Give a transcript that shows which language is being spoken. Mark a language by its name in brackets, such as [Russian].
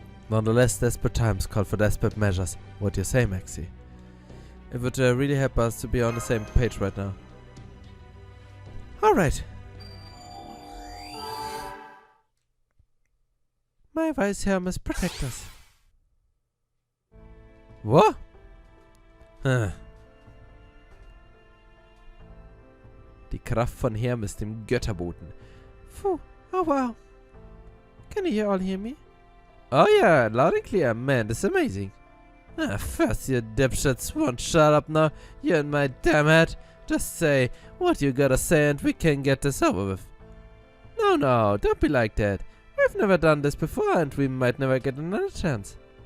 [English] Nonetheless, desperate times call for desperate measures. What do you say, Maxie? It would really help us to be on the same page right now. Alright. My advice here must protect us. What? [German] Die Kraft von Hermes, dem Götterboten. [English] Phew, oh wow. Can you all hear me? Oh yeah, loud and clear, man, this is amazing. First you dipshits won't shut up now, you and my damn head. Just say what you gotta say and we can get this over with. No, don't be like that. We've never done this before and we might never get another chance.